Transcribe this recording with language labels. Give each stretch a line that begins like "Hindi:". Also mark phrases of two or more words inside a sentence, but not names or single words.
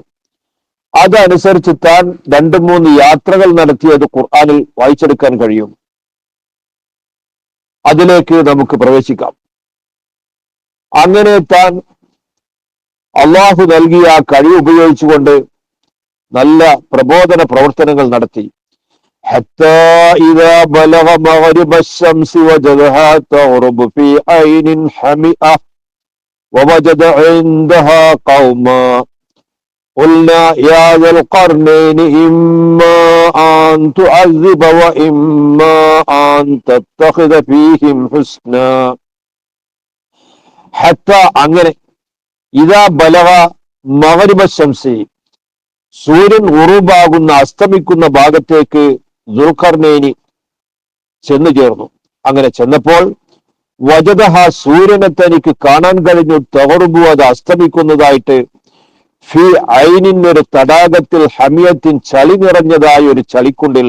Malayalam: അതനുസരിച്ച് താൻ 2-3 യാത്രകൾ നടത്തിയത് ഖുർആനിൽ വായിച്ചെടുക്കാൻ കഴിയും. അതിലേക്ക് നമുക്ക് പ്രവേശിക്കാം. അങ്ങനെ താൻ അള്ളാഹു നൽകിയ ആ കഴിവ് ഉപയോഗിച്ചുകൊണ്ട് നല്ല പ്രബോധന പ്രവർത്തനങ്ങൾ നടത്തി.
Arabic: حتى إذا بلغ مغرب الشمس وجدها تغرب في عين حمئة ووجد عندها قوما قلنا يا ذا القرنين إما أن تعذب وإما أن تتخذ فيهم حسنا.
Malayalam: حتى അങ്ങനെ
Arabic: إذا بلغ مغرب الشمس,
Malayalam: സൂര്യൻ ഉറൂബാകുന്ന, അസ്തമിക്കുന്ന ഭാഗത്തേക്ക് ദുൽഖർനൈനി ചെന്നു ചേർന്നു. അങ്ങനെ ചെന്നപ്പോൾ വജദഹ, സൂര്യനെ തനിക്ക് കാണാൻ കഴിഞ്ഞു, തഗറുബു, അത് അസ്തമിക്കുന്നതായിട്ട്,
Arabic: في عين,
Malayalam: ഒരു തടാകത്തിൽ, ഹമിയത്തിൻ, ചളി നിറഞ്ഞതായ ഒരു ചളിക്കുണ്ടിൽ.